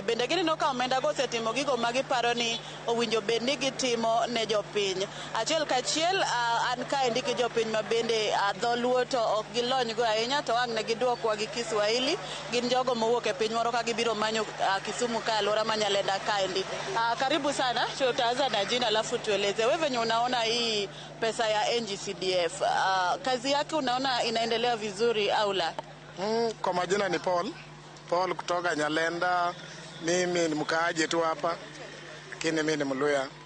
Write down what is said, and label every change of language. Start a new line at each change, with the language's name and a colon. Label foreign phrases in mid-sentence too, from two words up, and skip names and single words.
Luo (Kenya and Tanzania): Bende gineno ka omenda go setimo gigo ma giparo ni owinjo bed ni gitimo ne jopiny. Achiel kachiel an ka ndiki jopiny mabende dholuo to ok gilony go ahinya to wang' ne giduokwa gi Kiswahili. Gin jogo mowuok e piny moro ka gibiro manyo Kisumu ka alora ma Nyalenda kaendi.
Swahili: Karibu sana, tutaanza na jina alafu tueleze wewe venye unaona hii pesa ya NGCDF. Kazi yake unaona inaendelea vizuri au la? Kwa majina ni Paul kutoka Nyalenda. Mimi ni mkaaji tu hapa. Lakini mimi ni Mluya.